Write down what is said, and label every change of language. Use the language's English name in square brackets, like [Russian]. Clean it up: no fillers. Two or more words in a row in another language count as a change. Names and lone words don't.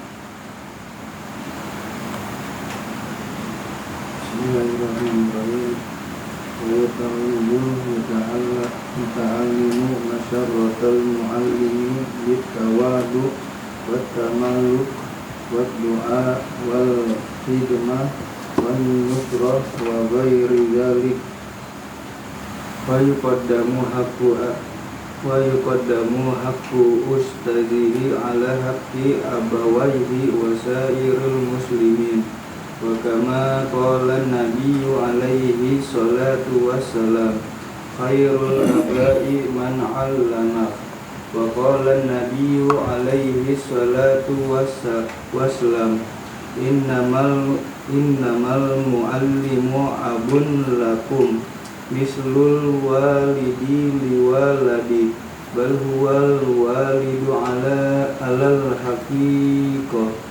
[Arabic] بسم الله الرحمن الرحيم. ويتعلم المتعلم مسرة المعلم بالتواضع والتملق والدعاء والخدمة والنصرة وغير ذلك. ويقدم حق أستاذه على حق أبويه وسائر المسلمين. وكما قال النبي عليه الصلاة والسلام خير الآباء من علم. وقال النبي عليه الصلاة والسلام إنما المعلم أب لكم مثل الوالد لولده بل هو الوالد على الحقيقة.